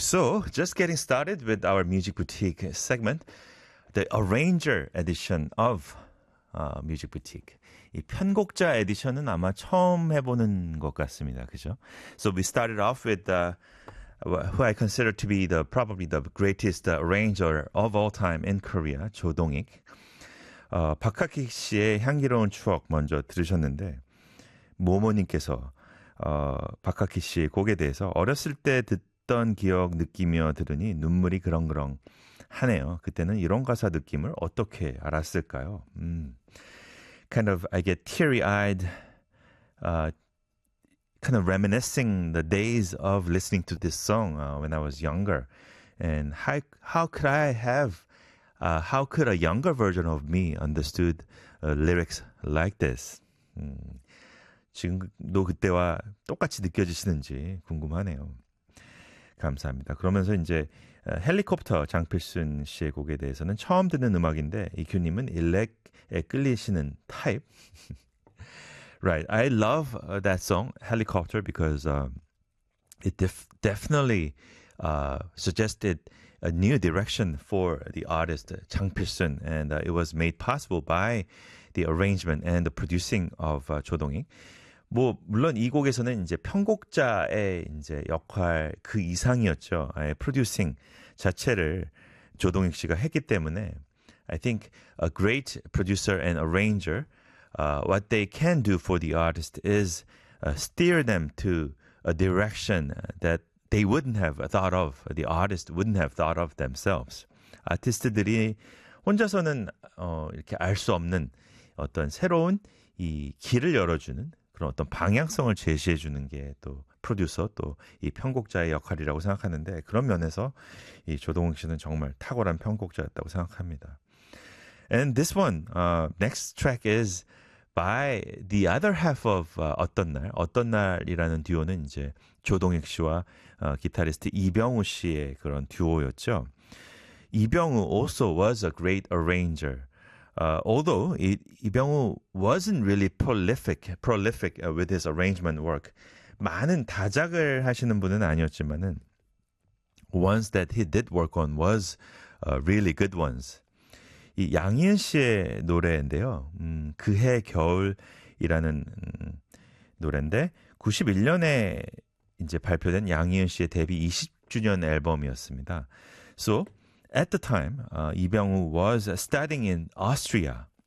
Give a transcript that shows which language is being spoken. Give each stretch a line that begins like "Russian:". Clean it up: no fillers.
English: So, just getting started with our Music Boutique segment, the Arranger edition of Music Boutique.
Korean: 이 편곡자 에디션은 아마 처음 해보는 것 같습니다. 그죠?
English: So, we started off with who I consider to be probably the greatest arranger of all time in Korea, 조동익.
Korean: 박학익 씨의 향기로운 추억 먼저 들으셨는데, 모모님께서 박학희 씨의 곡에 대해서 어렸을 때 듣던 기억 느끼며 들으니 눈물이 그렁그렁 하네요. 그때는 이런 가사 느낌을 어떻게 알았을까요?
English: Kind of I get teary-eyed, kind of reminiscing the days of listening to this song when I was younger. And how could a younger version of me understood lyrics like this?
Korean: 지금도 그때와 똑같이 느껴지시는지 궁금하네요. 감사합니다. 그러면서 이제 헬리콥터 장필순 씨의 곡에 대해서는 처음 듣는 음악인데 EQ님은 일렉에 끌리시는 타입.
English: Right. I love that song, Helicopter, because it definitely suggested a new direction for the artist 장필순. And it was made possible by the arrangement and the producing of 조동익.
Korean: 뭐 물론 이 곡에서는 이제 편곡자의 이제 역할 그 이상이었죠. 아예 프로듀싱 자체를 조동익 씨가 했기 때문에
English: I think a great producer and arranger what they can do for the artist is steer them to a direction that they wouldn't have thought of. The artist wouldn't have thought of themselves.
Korean: 아티스트들이 혼자서는 이렇게 알 수 없는 어떤 새로운 이 길을 열어주는 그런 어떤 방향성을 제시해 주는 게 또 프로듀서 또 이 편곡자의 역할이라고 생각하는데 그런 면에서 이 조동욱 씨는 정말 탁월한 편곡자였다고 생각합니다.
English: And this one, next track is by the other half of
Korean: 어떤 날, 어떤 날이라는 듀오는 이제 조동욱 씨와 기타리스트 이병우 씨의 그런 듀오였죠.
English: 이병우 also was a great arranger. Although 이병우 wasn't really prolific with his arrangement work,
Korean: 많은 다작을 하시는 분은 아니었지만은
English: ones that he did work on was really good ones.
Korean: 이 양희은 씨의 노래인데요, 그해 겨울이라는 노래인데 91년에 이제 발표된 양희은 씨의 데뷔 20주년 앨범이었습니다.
English: So at the time, 이병우 was studying in Austria.